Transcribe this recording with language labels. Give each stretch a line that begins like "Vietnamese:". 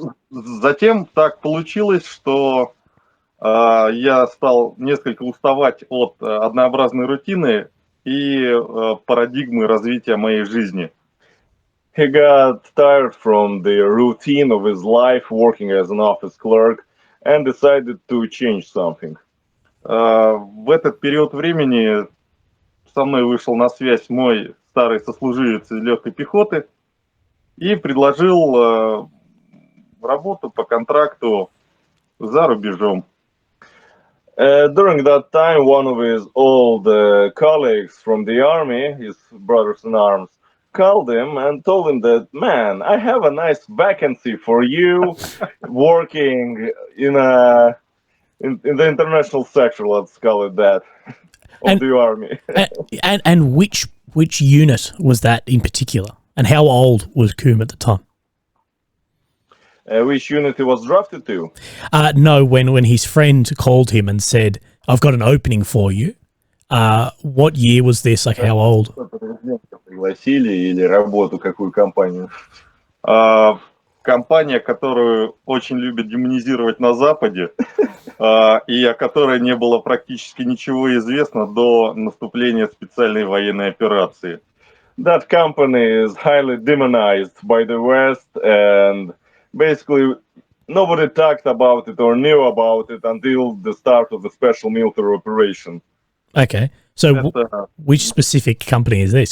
Russian: Затем так получилось, что я стал несколько уставать от однообразной рутины и парадигмы развития моей жизни.
English: He got tired from the routine of his life working as an office clerk and decided to change something.
Russian: В этот период времени со мной вышел на связь мой старый сослуживец из легкой пехоты и предложил работу по контракту за рубежом.
English: During that time, one of his old colleagues from the army, his brothers in arms, called him and told him that, man, I have a nice vacancy for you working in the international sector, let's call it that, of the army. and which unit was that in particular? And how old was Kum at the time? Which unit he was drafted to? No, when his friend called him and said, I've got an opening for you. What year was this? Like how old?
Russian: Пригласили или работу, какую компанию? Компания, которую очень любят демонизировать на Западе, и о которой не было практически ничего известно до наступления специальной военной операции.
English: That company is highly demonized by the West, and basically nobody talked about it or knew about it until the start of the special military operation. Okay. So which specific company is this?